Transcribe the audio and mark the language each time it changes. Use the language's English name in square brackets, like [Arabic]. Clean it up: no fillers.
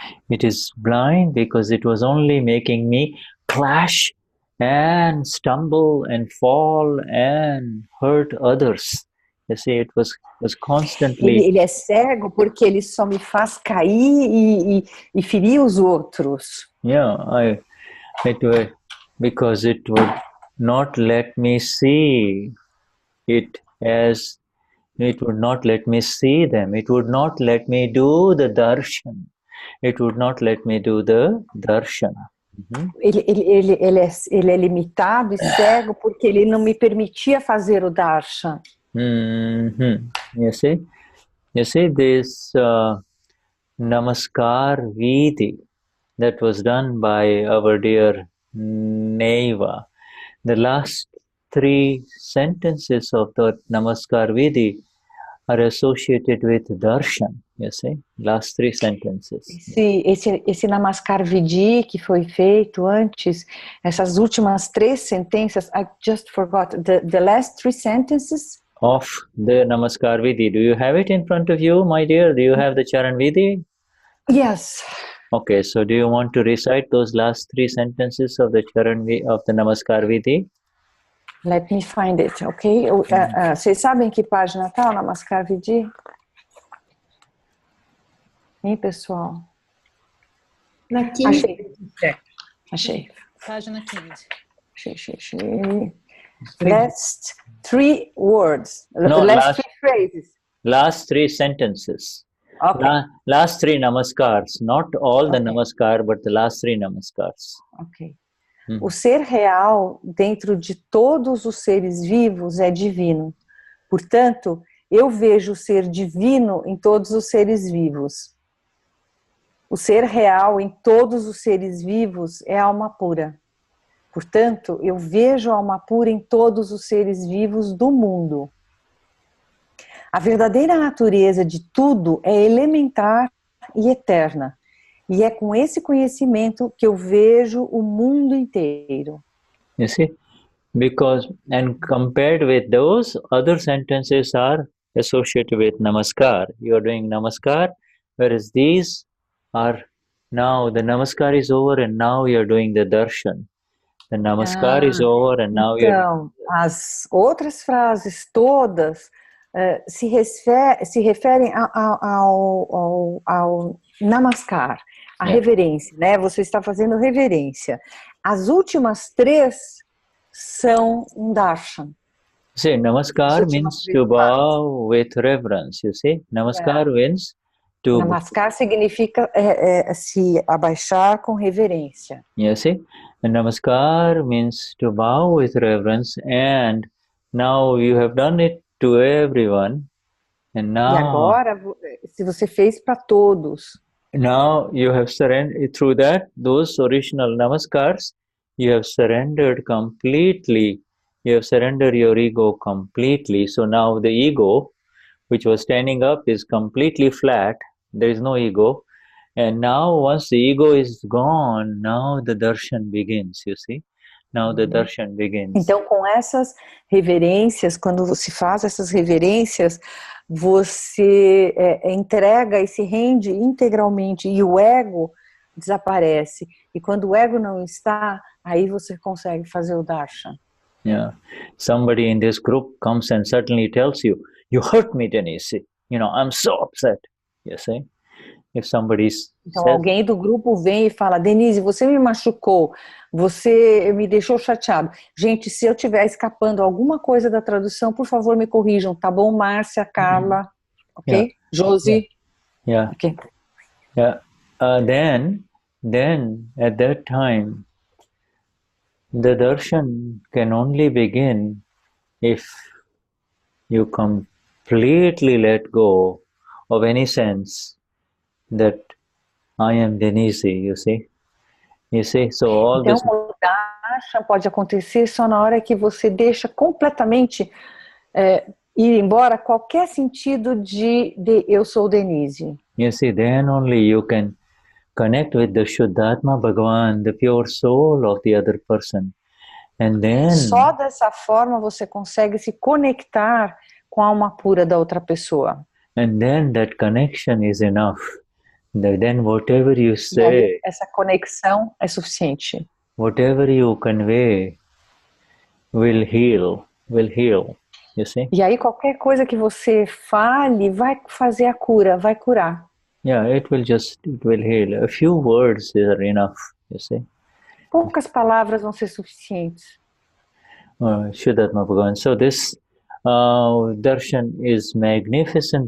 [English] It is blind because it was only making me clash and stumble and fall and hurt others. You see, it was constantly... [Portuguese] Ele é cego porque ele só me faz cair e ferir os outros. [English] Yeah, because it would not let me see it as... It would not let me see them. It would not let me do the darshan. It would not let me do the darshan. [Portuguese] Ele é limitado e cego porque ele não me permitia fazer o darshan. [English] You see this namaskar vidhi that was done by our dear Neva. The last 3 sentences of the namaskar vidhi are associated with darshan. You see, last 3 sentences. [Portuguese] Esse namaskar vidhi que foi feito antes, essas últimas 3 sentenças, [English] I just forgot the last 3 sentences of the namaskar vidhi. Do you have it in front of you, my dear? Do you have the charan vidhi? Yes. Okay, so do you want to recite those last 3 sentences of the charan of the namaskar vidhi? Let me find it, ok? [Portuguese] Vocês sabem que página tá o namaskar vidhi? Hein, pessoal? Na 15. Achei. Página 15. Achei. [English] Last 3 words. No, last 3 phrases. Last 3 sentences. Okay. Last 3 namaskars. Not all the namaskar, but the last 3 namaskars. Ok. [Portuguese] O ser real dentro de todos os seres vivos é divino. Portanto, eu vejo o ser divino em todos os seres vivos. O ser real em todos os seres vivos é a alma pura. Portanto, eu vejo a alma pura em todos os seres vivos do mundo. A verdadeira natureza de tudo é elementar e eterna. E é com esse conhecimento que eu vejo o mundo inteiro. [English] You see? Because, and compared with those, other sentences are associated with namaskar. You are doing namaskar, whereas these are now the namaskar is over and now you are doing the darshan. The namaskar is over and now [Portuguese] então, as outras frases todas se referem ao namaskar, a reverência, né? Você está fazendo reverência. As últimas três são um darshan. [English] See, namaskar means to bow with reverence, you see? Namaskar means to... [Portuguese] Namaskar significa se abaixar com reverência. [English] You see? And namaskar means to bow with reverence, and now you have done it to everyone, and now... [Portuguese] E agora, se você fez para todos... [English] Now you have surrendered, through that, those original namaskars, you have surrendered completely. You have surrendered your ego completely. So now the ego, which was standing up, is completely flat. There is no ego. And now once the ego is gone, now the darshan begins, you see. Now the darshan begins. [Portuguese] Então, com essas reverências, quando você faz essas reverências, você entrega e se rende integralmente e o ego desaparece. E quando o ego não está, aí você consegue fazer o darshan. [English] Yeah. Somebody in this group comes and suddenly tells you, you hurt me, Denize. You know, I'm so upset. You see? If somebody's [Portuguese] então, alguém do grupo vem e fala, Denize, você me machucou, você me deixou chateado. Gente, se eu estiver escapando alguma coisa da tradução, por favor, me corrijam, tá bom? Márcia, Carla, ok? [English] Yeah. Josi. Yeah. Okay. Yeah. Then at that time, the darshan can only begin if you completely let go of any sense that I am Denize, you see? You see? So all [Portuguese] então, [English] this... [Portuguese] o darshan pode acontecer só na hora que você deixa completamente ir embora qualquer sentido de eu sou Denize. [English] You see, then only you can connect with the Shuddhatma Bhagavan, the pure soul of the other person. And then... [Portuguese] Só dessa forma você consegue se conectar com a alma pura da outra pessoa. [English] And then that connection is enough. Then whatever you say... [Portuguese] essa conexão é suficiente. [English] Whatever you convey will heal, you see? [Portuguese] E aí qualquer coisa que você fale vai fazer a cura, vai curar. [English] Yeah, it will heal. A few words are enough, you see? [Portuguese] Poucas palavras vão ser suficientes. [English] Shuddhatma Bhagavan. So this darshan is magnificent.